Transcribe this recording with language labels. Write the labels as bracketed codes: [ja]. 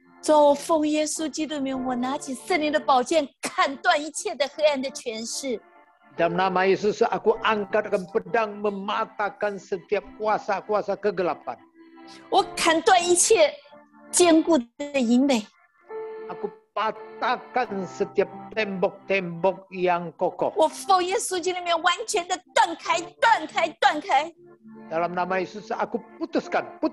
[zh] 主啊，我奉耶稣基督名，我拿起圣灵的宝剑，砍断一切的黑暗的权势。 [id] Dalam nama Yesus, aku angkatkan pedang mematahkan setiap kuasa-kuasa kegelapan. [zh] 我砍断一切坚固的营垒。 [id] Aku patahkan setiap tembok-tembok yang kokoh. [zh] 我奉耶稣基督名，完全的断开、断开、断开。 [id] Dalam nama Yesus, aku putuskan.